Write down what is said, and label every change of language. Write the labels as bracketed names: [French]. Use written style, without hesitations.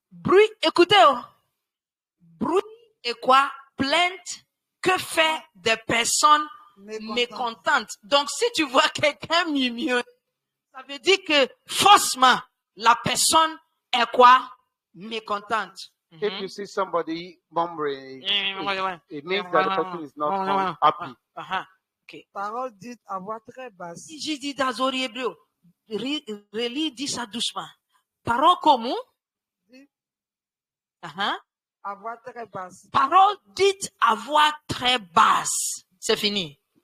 [French] Bruit, écoutez. Bruit et quoi? Plainte que fait des personnes mécontentes. Donc, si tu vois quelqu'un murmurer, ça veut dire que forcément, la personne est quoi? mécontente. [English] If you see somebody murmuring, Mhm. it means that the person is not happy. Ok. [French] Parole dite à voix très basse. J'ai dit dans Zori hébreu. Relis, dis ça doucement. Parole commun. Dit Uh-huh. à voix très basse. Parole dite à voix très basse. C'est fini.